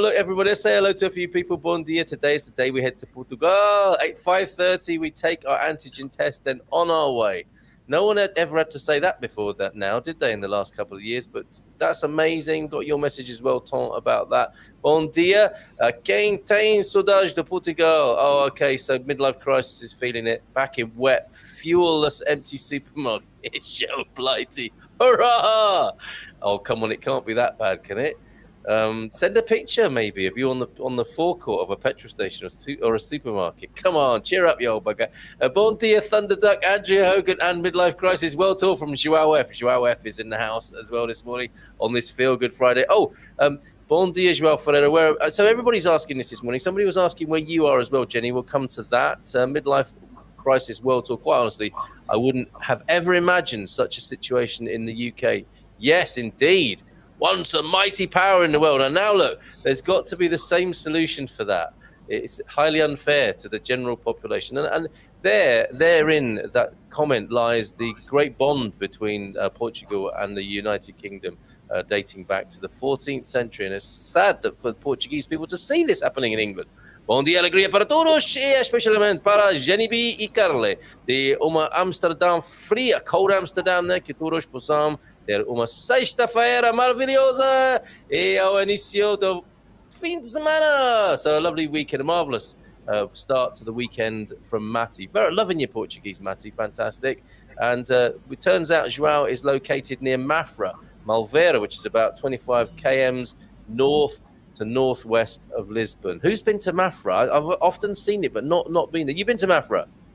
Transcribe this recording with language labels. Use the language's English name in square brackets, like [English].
[English] Look, everybody, let's say hello to a few people. [Portuguese] Bom dia. [English] Today is the day we head to Portugal. At 5:30, we take our antigen test, then on our way. No one had ever had to say that before that now, did they, in the last couple of years? But that's amazing. Got your message as well, Tom, about that. [Portuguese] Bom dia. Quem tem saudades de Portugal? [English] Oh, okay, so midlife crisis is feeling it. Back in wet, fuelless, empty supermarket. Show blighty. Hurrah! Oh, come on, it can't be that bad, can it? Send a picture maybe of you on the forecourt of a petrol station or a supermarket. Come on, cheer up, you old bugger. [Portuguese] Bon dia, [English] Thunderduck, Andrea Hogan, and Midlife Crisis. Well talk from Joao F. Joao F is in the house as well this morning on this Feel Good Friday. Oh, [Portuguese] bon dia, [English] Joao Ferreira. So everybody's asking this morning. Somebody was asking where you are as well, Jenny. We'll come to that. Midlife Crisis World Tour. Quite honestly, I wouldn't have ever imagined such a situation in the UK. Yes, indeed. Once a mighty power in the world. And now look, there's got to be the same solution for that. It's highly unfair to the general population. And therein that comment lies the great bond between Portugal and the United Kingdom, dating back to the 14th century. And it's sad that for Portuguese people to see this happening in England. [Portuguese] Bom dia, alegria para todos, e especialmente para Jenni B e Carle, de uma Amsterdã fria, [English] cold Amsterdam, [Portuguese] né, que todos possam ter uma sexta-feira maravilhosa e ao início do fim de semana. [English] So a lovely weekend, a marvellous start to the weekend from Matty. Very loving your Portuguese, Matty, fantastic. And it turns out João is located near Mafra, Malveira, which is about 25 kms north to northwest of Lisbon. Who's been to Mafra? I've often seen it, but not been there. You've been to Mafra?